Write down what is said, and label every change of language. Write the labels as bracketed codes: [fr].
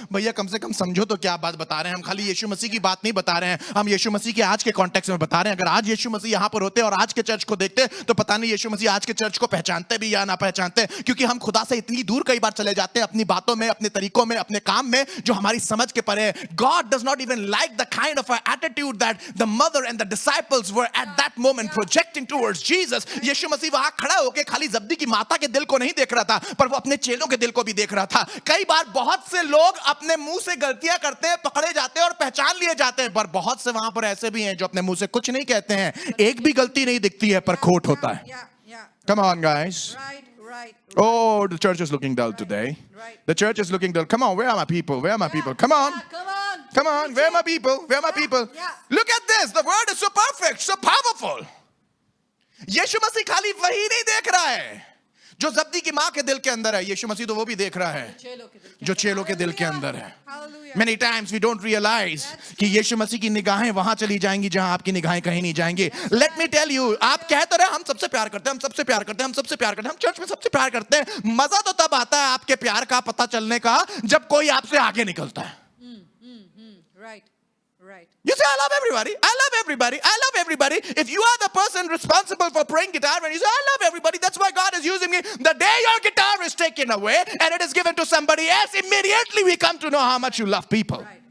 [hi] भैया कम से कम समझो तो क्या बात बता रहे हैं। हम खाली यीशु मसीह की बात नहीं बता रहे हैं, हम यीशु मसीह के आज के कॉन्टेक्स्ट में बता रहे हैं। अगर आज यीशु मसीह यहाँ पर होते और आज के चर्च को देखते तो पता नहीं यीशु मसीह आज के चर्च को पहचानते भी या ना पहचानते, क्योंकि हम खुदा से इतनी दूर कई बार चले जाते हैं अपनी बातों में, अपने तरीकों में, अपने काम में, जो हमारी समझ के परे है। [en] God does not even like the kind of attitude that the mother and the disciples were at that moment projecting towards Jesus. [hi] यीशु मसीह वहां खड़ा होकर खाली जब्दी की माता के दिल को नहीं देख रहा था, पर वो अपने चेलों के दिल को भी देख रहा था। कई बार बहुत से लोग अपने मुंह से गलतियां करते हैं, पकड़े जाते हैं और पहचान लिए जाते हैं, पर बहुत से वहां पर ऐसे भी हैं जो अपने मुंह से कुछ नहीं कहते हैं, एक भी गलती नहीं दिखती है, पर खोट होता है। [en] Come on guys. Oh, the church is looking dull today. The church is looking dull. Come on, where are my people? Where are my people? Come on. Come on, where are my people? Where are my people? Look at this. The word is so perfect, so powerful. [hi] यीशु मसीह खाली वही नहीं देख रहा है जो जब्दी की मां के दिल के अंदर है, यीशु मसीह तो वो भी देख रहा है जो चेलों के दिल के अंदर है। [en] Many times we don't realize [hi] कि यीशु मसीह की निगाहें वहां चली जाएंगी जहां आपकी निगाहें कहीं नहीं जाएंगी। [en] Let me tell you, [hi] आप कहते रहे हम सबसे प्यार करते हैं, हम सबसे प्यार करते हैं, हम सबसे प्यार करते हैं, हम चर्च में सबसे प्यार करते हैं। मजा तो तब आता है आपके प्यार का पता चलने का जब कोई आपसे आगे निकलता है। [en] You say, I love everybody, I love everybody, I love everybody. If you are the person responsible for playing guitar and you say, I love everybody, that's why God is using me. The day your guitar is taken away and it is given to somebody else, immediately we come to know how much you love people.